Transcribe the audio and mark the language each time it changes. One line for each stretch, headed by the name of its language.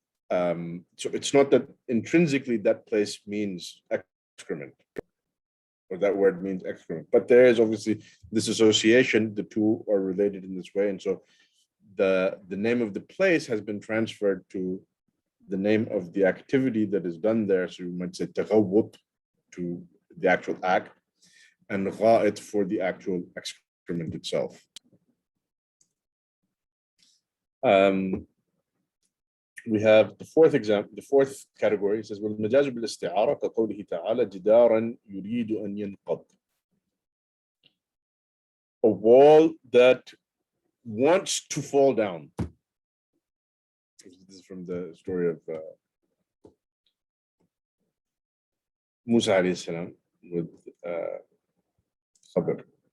English: So it's not that intrinsically that place means excrement, or that word means excrement, but there is obviously this association. The two are related in this way, and so the name of the place has been transferred to the name of the activity that is done there. So you might say تغوط to the actual act, and غائط for the actual excrement itself. We have the fourth example, the fourth category. It says
Arabic: والمجاز بالاستعارة كقوله تعالى جدارا يريد أن ينقض.
English: A wall that wants to fall down. This is from the story of Musa alayhi salam with Khadr.